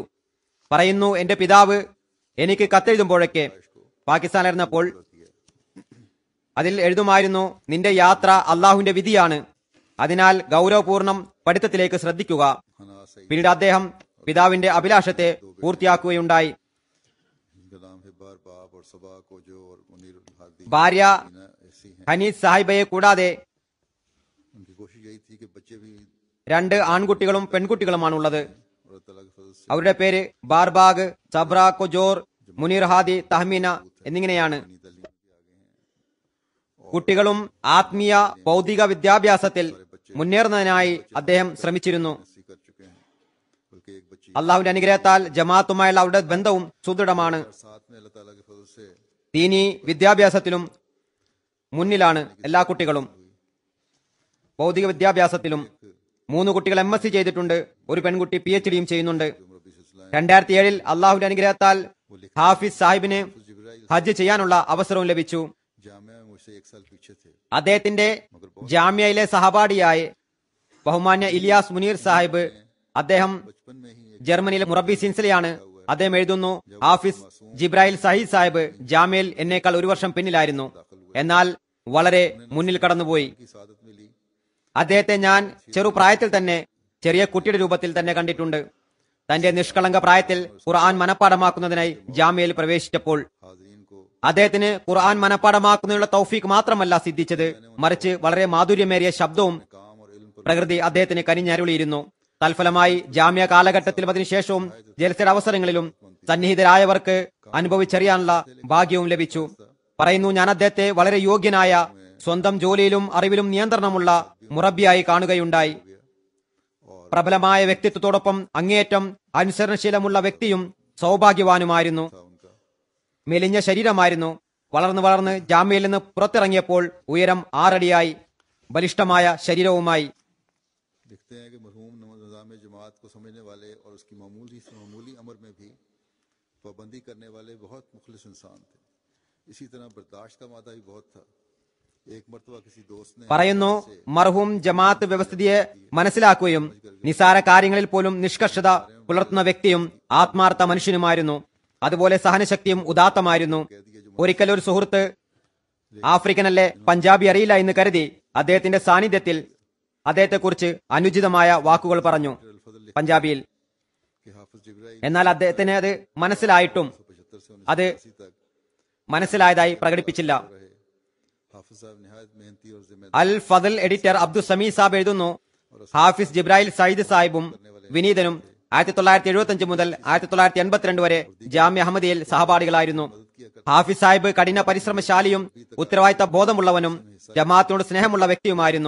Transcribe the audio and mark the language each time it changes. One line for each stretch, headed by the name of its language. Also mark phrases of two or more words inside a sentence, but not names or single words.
Malayalam: പറയുന്നു, എന്റെ പിതാവ് എനിക്ക് കത്തെഴുതുമ്പോഴൊക്കെ പാകിസ്ഥാനിലിരുന്നപ്പോൾ അതിൽ എഴുതുമായിരുന്നു, നിന്റെ യാത്ര അള്ളാഹുവിന്റെ വിധിയാണ്, അതിനാൽ ഗൗരവപൂർണ്ണം പഠിത്തത്തിലേക്ക് ശ്രദ്ധിക്കുക. പിന്നീട് അദ്ദേഹം പിതാവിന്റെ അഭിലാഷത്തെ പൂർത്തിയാക്കുകയുണ്ടായി. ഭാര്യ ഹനീസ് സാഹിബയെ കൂടാതെ
Hindi: बच्चे भी
Malayalam: 2 ആൺകുട്ടികളും പെൺകുട്ടികളുമാണുള്ളത്.
Hindi: और अल्लाह ताला के फजल से
Malayalam: അവരുടെ പേര് ബാർബാഗ്, സബ്ര, കൊജോർ, മുനീർ ഹാദി, തഹ്മീന എന്നിങ്ങനെയാണ്.
Hindi: अपनी तालीम के आगे हैं।
Malayalam: കുട്ടികളും ആത്മീയ ഭൗതിക വിദ്യാഭ്യാസത്തിൽ മുന്നേറുന്നതിനായി അദ്ദേഹം ശ്രമിച്ചിരുന്നു.
Hindi: ऐसी कर चुके हैं, बल्कि एक बच्ची
Malayalam: അള്ളാഹുവിന്റെ അനുഗ്രഹത്താൽ ജമാഅത്തുമായുള്ള അവരുടെ ബന്ധവും സുദൃഢമാണ്.
Hindi: साथ में अल्लाह ताला के फजल से
Malayalam: ദീനി വിദ്യാഭ്യാസത്തിലും മുന്നിലാണ് എല്ലാ കുട്ടികളും. ഭൗതിക വിദ്യാഭ്യാസത്തിലും 3 കുട്ടികൾ MSc ചെയ്തിട്ടുണ്ട്, ഒരു പെൺകുട്ടി PhD യും ചെയ്യുന്നുണ്ട്.
Hindi: मुरब्बी सिलसिला
Malayalam: 2007 അള്ളാഹുവിന്റെ അനുഗ്രഹത്താൽ ഹാഫിസ് സാഹിബിന് जिब्राइल ഹജ്ജ് ചെയ്യാനുള്ള അവസരവും ലഭിച്ചു.
Hindi: जामिया में मुझसे 1 साल पीछे थे।
Malayalam: അദ്ദേഹത്തിന്റെ ജാമ്യയിലെ സഹപാഠിയായ ബഹുമാന്യ ഇലിയാസ് മുനീർ സാഹിബ്, അദ്ദേഹം
Hindi: बचपन में ही एक
Malayalam: ജർമ്മനിയിലെ മുറബി സിൻസിലയാണ്. അദ്ദേഹം എഴുതുന്നു, ഹാഫിസ് ജിബ്രായിൽ സഹീദ് സാഹിബ് ജാമ്യയിൽ എന്നേക്കാൾ 1 വർഷം പിന്നിലായിരുന്നു, എന്നാൽ വളരെ മുന്നിൽ കടന്നുപോയി.
Hindi: की सादत मिली।
Malayalam: അദ്ദേഹത്തെ ഞാൻ ചെറുപ്രായത്തിൽ തന്നെ ചെറിയ കുട്ടിയുടെ രൂപത്തിൽ തന്നെ കണ്ടിട്ടുണ്ട്. തന്റെ നിഷ്കളങ്ക പ്രായത്തിൽ ഖുർആൻ മനഃപ്പാടമാക്കുന്നതിനായി ജാമ്യയിൽ പ്രവേശിച്ചപ്പോൾ
Hindi: हाज़रीन को
Malayalam: അദ്ദേഹത്തിന് ഖുർആൻ മനഃപ്പാടമാക്കുന്നതിനുള്ള തൗഫീഖ് മാത്രമല്ല സിദ്ധിച്ചത്, മറിച്ച് വളരെ മാധുര്യമേറിയ ശബ്ദവും
Hindi: काम और इल्म पर
Malayalam: പ്രകൃതി അദ്ദേഹത്തിന് കനിഞ്ഞരുളിയിരുന്നു. തൽഫലമായി ജാമ്യ കാലഘട്ടത്തിലും അതിനുശേഷവും ജലസയുടെ അവസരങ്ങളിലും സന്നിഹിതരായവർക്ക് അനുഭവിച്ചറിയാനുള്ള ഭാഗ്യവും ലഭിച്ചു. പറയുന്നു, ഞാൻ അദ്ദേഹത്തെ വളരെ യോഗ്യനായ, സ്വന്തം ജോലിയിലും അറിവിലും നിയന്ത്രണമുള്ള മുറബിയായി കാണുകയുണ്ടായി. പ്രബലമായ വ്യക്തിത്വത്തോടൊപ്പം അങ്ങേയറ്റം അനുസരണശീലമുള്ള വ്യക്തിയും സൗഭാഗ്യവാനുമായിരുന്നു.
Hindi: था उनका।
Malayalam: മെലിഞ്ഞ ശരീരമായിരുന്നു. വളർന്ന് ജാമ്യയിൽ നിന്ന് പുറത്തിറങ്ങിയപ്പോൾ ഉയരം 6 അടിയായി, ബലിഷ്ഠമായ ശരീരവുമായി.
Hindi: लिखते हैं कि मरहूम निज़ाम जमात को समझने वाले और उसकी मामूली अमर में भी पाबंदी करने वाले बहुत मुखलिस इंसान थे। इसी तरह बर्दाश्त का मादा भी बहुत था। एक मरतबा किसी दोस्त ने
Malayalam: പറയുന്നു, മർഹൂം ജമാഅത്ത് വ്യവസ്ഥിതിയെ മനസ്സിലാക്കുകയും നിസാര കാര്യങ്ങളിൽ പോലും നിഷ്കർഷത പുലർത്തുന്ന വ്യക്തിയും ആത്മാർത്ഥ മനുഷ്യനുമായിരുന്നു. അതുപോലെ സഹനശക്തിയും ഉദാത്തമായിരുന്നു. ഒരിക്കൽ ഒരു സുഹൃത്ത് ആഫ്രിക്കനല്ലേ, പഞ്ചാബി അറിയില്ല എന്ന് കരുതി അദ്ദേഹത്തിന്റെ സാന്നിധ്യത്തിൽ അദ്ദേഹത്തെക്കുറിച്ച് അനുചിതമായ വാക്കുകൾ പറഞ്ഞു പഞ്ചാബിയിൽ.
Hindi: कि हाफिज जिब्राइल
Malayalam: എന്നാൽ അദ്ദേഹത്തിന് അത് മനസ്സിലായിട്ടും
Hindi: 75 से
Malayalam: അത്
Hindi: 1980 तक
Malayalam: മനസ്സിലായതായി പ്രകടിപ്പിച്ചില്ല.
Hindi: रहे। हाफिज साहब निहायत मेहनती और जिम्मेदार
Malayalam: അൽ ഫദൽ എഡിറ്റർ അബ്ദുൽ സമീ സാബ് എഴുതുന്നു, ഹാഫിസ് ജിബ്രായിൽ സയ്യിദ് സാഹിബും വിനീതനും 1975 മുതൽ 1982 വരെ ജാമ്യ അഹമ്മദിയയിൽ സഹപാഠികളായിരുന്നു. ഹാഫിസ് സാഹിബ് കഠിന പരിശ്രമശാലിയും ഉത്തരവാദിത്ത ബോധമുള്ളവനും ജമാഅത്തിനോട് സ്നേഹമുള്ള വ്യക്തിയുമായിരുന്നു.